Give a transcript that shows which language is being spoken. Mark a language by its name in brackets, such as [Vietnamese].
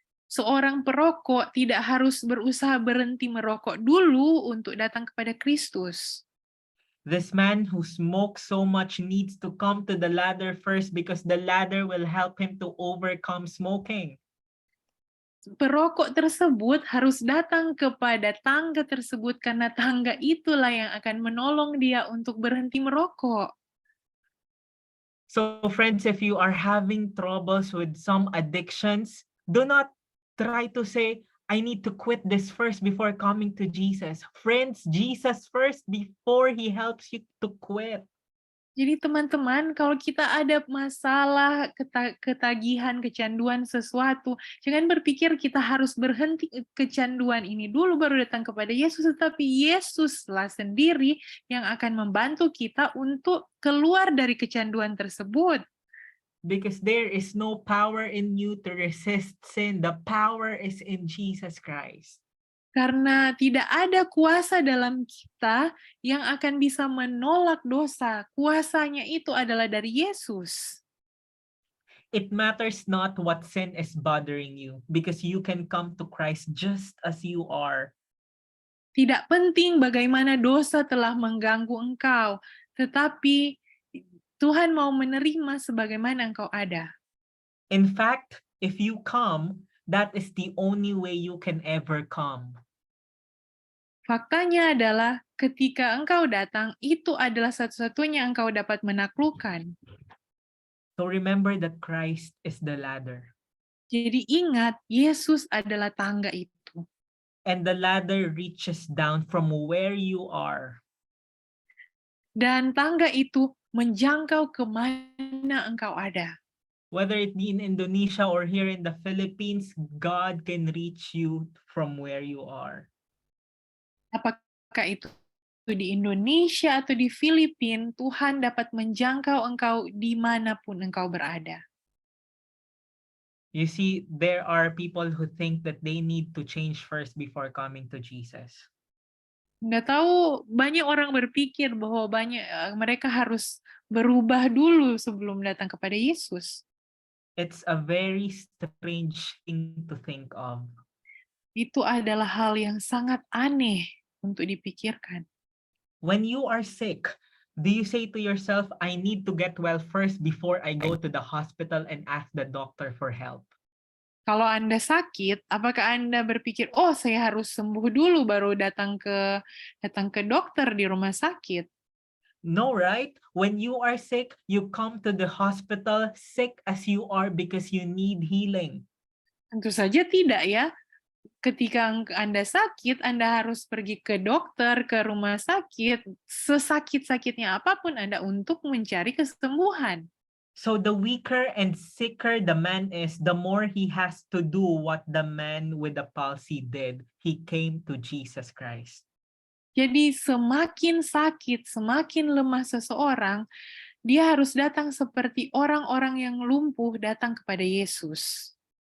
[Indonesian] Seorang perokok tidak harus berusaha berhenti merokok dulu untuk datang kepada Kristus. [English] This man who smokes so much needs to come to the ladder first because the ladder will help him to overcome smoking. [Indonesian] Perokok tersebut harus datang kepada tangga tersebut karena tangga itulah yang akan menolong dia untuk berhenti merokok. [English] So friends, if you are having troubles with some addictions, do not try to say, I need to quit this first before coming to Jesus. Friends, Jesus first before he helps you to quit. [Indonesian] Jadi teman-teman, kalau kita ada masalah, ketagihan, kecanduan sesuatu, jangan berpikir kita harus berhenti kecanduan ini dulu baru datang kepada Yesus, tetapi Yesuslah sendiri yang akan membantu kita untuk keluar dari kecanduan tersebut. [English] Because there is no power in you to resist sin. The power is in Jesus Christ. [Indonesian] Karena tidak ada kuasa dalam kita yang akan bisa menolak dosa. Kuasanya itu adalah dari Yesus. [English] It matters not what sin is bothering you because you can come to Christ just as you are. [Indonesian] Tidak penting bagaimana dosa telah mengganggu engkau, tetapi Tuhan mau menerima sebagaimana engkau ada. [English] In fact, if you come, that is the only way you can ever come. [Indonesian] Faktanya adalah ketika engkau datang, itu adalah satu-satunya engkau dapat menaklukkan. [English] So remember that Christ is the ladder. [Indonesian] Jadi ingat, Yesus adalah tangga itu. [English] And the ladder reaches down from where you are. [Indonesian] Dan tangga itu menjangkau kemana engkau ada. [English] Whether it be in Indonesia or here in the Philippines, God can reach you from where you are. [Indonesian] Apakah itu di Indonesia atau di Filipina, Tuhan dapat menjangkau engkau dimanapun engkau berada. [English] You see, there are people who think that they need to change first before coming to Jesus. [Indonesian] Nggak tahu, banyak orang berpikir bahwa mereka harus berubah dulu sebelum datang kepada Yesus. [English] It's a very strange thing to think of. [Indonesian] Itu adalah hal yang sangat aneh untuk dipikirkan. [English] When you are sick, do you say to yourself, I need to get well first before I go to the hospital and ask the doctor for help? [Indonesian] Kalau Anda sakit, apakah Anda berpikir, oh saya harus sembuh dulu baru datang ke dokter di rumah sakit? [English] No, right? When you are sick, you come to the hospital sick as you are because you need healing. [Indonesian] Tentu saja tidak ya. Ketika Anda sakit, Anda harus pergi ke dokter, ke rumah sakit, sesakit-sakitnya apapun Anda untuk mencari kesembuhan. [English] So the weaker and sicker the man is, the more he has to do what the man with the palsy did. He came to Jesus Christ. [Indonesian] Jadi semakin sakit, semakin lemah seseorang, dia harus datang seperti orang-orang yang lumpuh datang kepada Yesus.